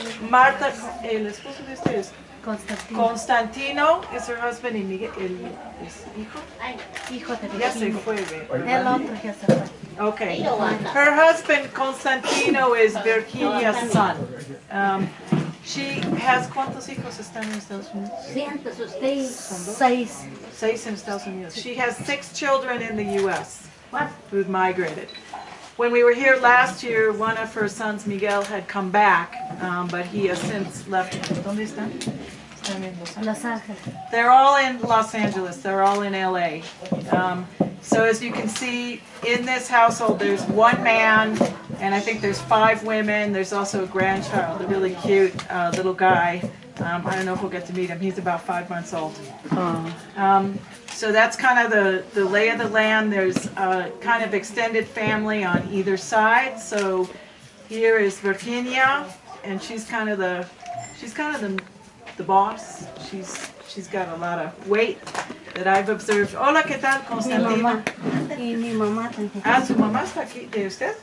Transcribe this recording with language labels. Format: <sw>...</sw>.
<es>Marta, el esposo de ustedes, Constantino</es> <en>is her husband</en> <es>y Miguel, es hijo. Hijo de Ya se fue. El otro ya se fue.</es> <en>Okay. Her husband Constantino is Virginia's son. She has</en> <es>¿cuántos hijos están en Estados Unidos? Seis.</es> <en>6 in Estados Unidos. She has 6 children in the U.S. who've migrated. When we were here last year, one of her sons, Miguel, had come back, but he has since left.</en> <es>¿Dónde están? Están en Los Ángeles.</es> <en>They're all in Los Angeles. They're all in LA. So as you can see, in this household, there's one man, and I think there's 5 women. There's also a grandchild, a really cute little guy. I don't know if we'll get to meet him. He's about 5 months old. So that's kind of the lay of the land. There's a kind of extended family on either side. So here is Virginia, and she's kind of the boss. She's got a lot of weight that I've observed.</en> <es>Hola, ¿qué tal, Constantina? Y mi mamá también. Ah, ¿su mamá está aquí de usted?</es>